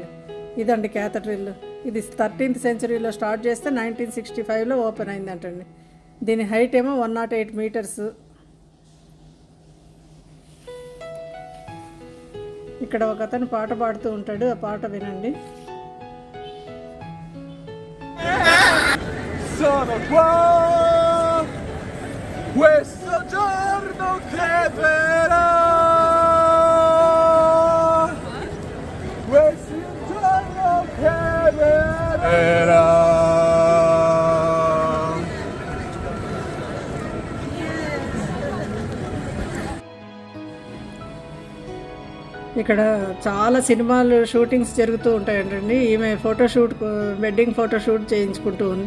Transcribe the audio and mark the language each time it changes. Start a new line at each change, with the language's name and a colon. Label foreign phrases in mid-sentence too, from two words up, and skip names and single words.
Telugu: ఇదండి క్యాథడ్రల్. ఇది 13th సెంచరీలో స్టార్ట్ చేస్తే 1965లో ఓపెన్ అయిందంటండి. దీని హైట్ ఏమో 108 మీటర్స్. ఇక్కడ ఒక అతను పాట పాడుతూ ఉంటాడు, ఆ పాట వినండి.
Italian: Sono qua, questo giorno che verrà, questo giorno che verrà.
Telugu: ఇక్కడ చాలా సినిమాలు షూటింగ్స్ జరుగుతూ ఉంటాయంటండి. ఈమె ఫోటోషూట్,
English: wedding photoshoot
Telugu: చేయించుకుంటూ ఉంది.